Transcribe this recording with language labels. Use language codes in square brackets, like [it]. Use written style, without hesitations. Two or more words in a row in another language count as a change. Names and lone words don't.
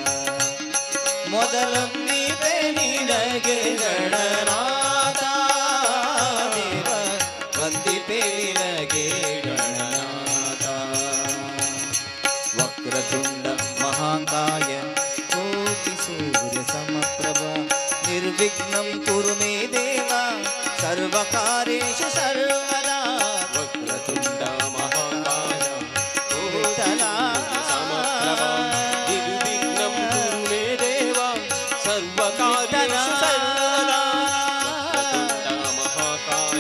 [kn] ಮೊದಲೊಂದಿಪೆ ನಿನಗೆ ಗಣನಾಥ ದೇವ ವಂದಿಪೆ ನಿನಗೆ ಗಣನಾಥ [sa] ವಕ್ರತುಂಡ ಮಹಾಕಾಯ ಕೋಟಿ ಸೂರ್ಯ ಸಮಪ್ರಭ ನಿರ್ವಿಘ್ನಂ ಕುರು ಮೇ ದೇವ ಸರ್ವ कार्येषु सर्वदा वक्रतुण्ड महाकाय विठ्ठला निर्विघ्नं कुरु मे देव सर्वकार्येषु सर्वदा वक्रतुण्ड महाकाय